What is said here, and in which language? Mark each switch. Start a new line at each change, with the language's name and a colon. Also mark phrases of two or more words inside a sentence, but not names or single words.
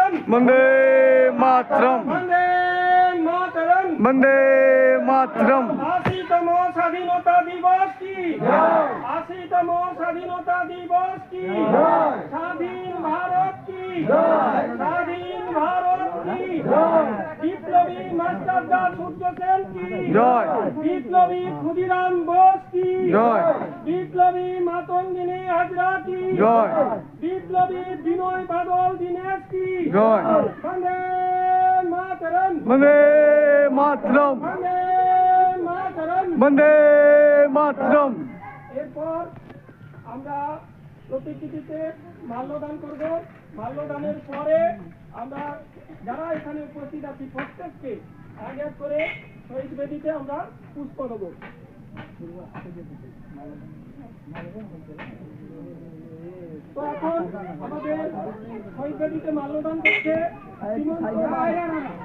Bangla: বন্দে মাতরম বন্দে মাতরম বন্দে মাতরম 80তম স্বাধীনতা দিবস কি জয় 80তম স্বাধীনতা দিবস কি জয় স্বাধীন ভারত কি জয় স্বাধীন ভারত কি জয় বিপ্লবী মাস্টারদা সূর্য সেন কি জয় বিপ্লবী ক্ষুদিরাম বোস কি জয় বিপ্লবী মাতঙ্গিনী হাজরা কি জয় বিপ্লবী বিনয় বাদল দীনেশ কি জয় বন্দে মাতরম বন্দে মাতরম বন্দে মাতরম বন্দে মাতরম এরপর আমরা প্রতিকৃতিতে মাল্যদান করব। মাল্যদানের পরে আমরা যারা এখানে উপস্থিত আছি প্রত্যেককে এক এক করে শহীদ বেদিতে আমরা পুষ্প দেব। তো এখন আমাদের শহীদ বেদিতে মাল্যদান করছে শ্রীমন্ত রায়রা।